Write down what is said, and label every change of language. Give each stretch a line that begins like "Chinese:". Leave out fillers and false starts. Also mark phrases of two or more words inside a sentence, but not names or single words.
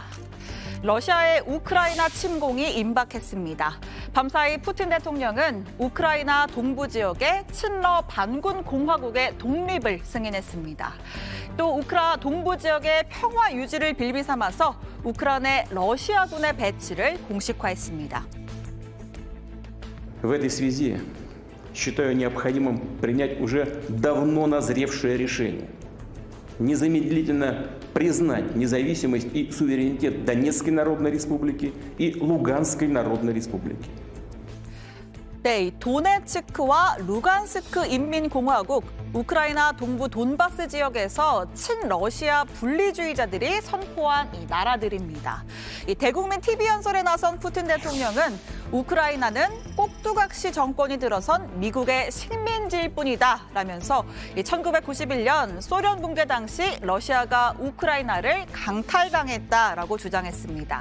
Korean: 러시아의 우크라이나 침공이 임박했습니다. 밤사이 푸틴 대통령은 우크라이나 동부 지역의 친러 반군 공화국의 독립을 승인했습니다. 또 우크라 동부 지역의 평화 유지를 빌미 삼아서 우크라이나 러시아군의 배치를 공식화했습니다.
Russian: В этой связи считаю необходимым принять уже давно назревшее решение. Незамедлительно признать независимость и суверенитет Донецкой Народной Республики и Луганской Народной Республики.
Korean: 네, 이 도네츠크와 루간스크 인민공화국, 우크라이나 동부 돈바스 지역에서 친러시아 분리주의자들이 선포한 이 나라들입니다. 이 대국민 TV 연설에 나선 푸틴 대통령은 우크라이나는 꼭두각시 정권이 들어선 미국의 식민지일 뿐이다 라면서 1991년 소련 붕괴 당시 러시아가 우크라이나를 강탈당했다라고 주장했습니다.